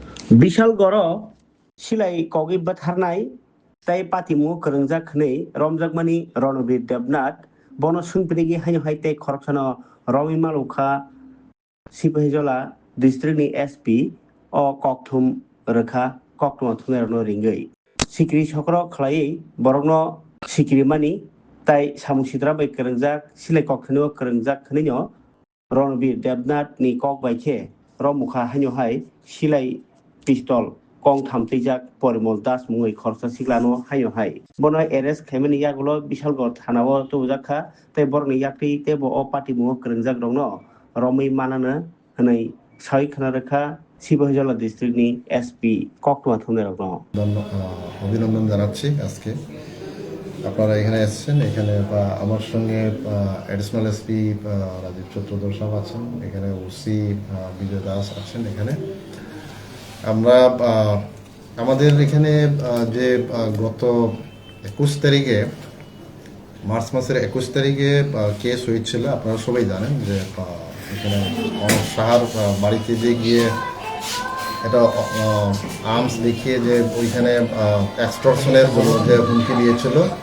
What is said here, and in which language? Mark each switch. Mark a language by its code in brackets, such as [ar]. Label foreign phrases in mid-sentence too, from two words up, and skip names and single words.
[trp] বিশাল গড় সিলাই কগিব্বা থারনাই তাই পাতিমু করংজাক খनै রমজাকমানি রণবীর দেবনাথ বন সুনপিনিগি হাইনো হাইতে খরকসানো রমি মালুখা সিপাহিजला डिस्ट्रिक्टनि एसपि अ ककथुम रोखा ककथुमा थुनारनो रिंगै सिक्रि सक्र खलायै बरगनो सिक्रि मानि ताई सामुसिद्रा बै करंजाक सिलाय ककथुनो करंजाक खनैनो रणबीर देबनाथ नि कक बाइखे रमुखा हाइनो हाय सिलाय पिस्तल कं थामतैजाक परिमल दास मुङै खरसा सिग्लानो हाइनो हाय बनो एरेस्ट खायमानि यागुलो बिशालगढ़ थानाव तुजाखा तै बरनि याक्ति तेबो अ पार्टी मुङो करंजाक दंनो रमै मानानो हनै साइ खानारेखा শিবহজলা ডিস্ট্রিক্টনি এসপি ককটুমা থুনের [bn] অভিনন্দন জানাচ্ছি। আজকে আপনারা এখানে এসেছেন, এখানে আমার সঙ্গে অ্যাডিশনাল এসপি রাজীব চট্টোপাধ্যায় সাহেব আছেন, এখানে ওসি বিজয় দাস আছেন। এখানে আমরা আমাদের এখানে যে গত 21 তারিখে মার্চ মাসের 21 তারিখে কেস হয়েছিল, আপনারা সবাই জানেন যে এখানে অনেক সাহার বাড়িতে যে গিয়ে এটা আর্মস দেখিয়ে যে ওইখানে এক্সটর্শনের যে হুমকি দিয়েছিল।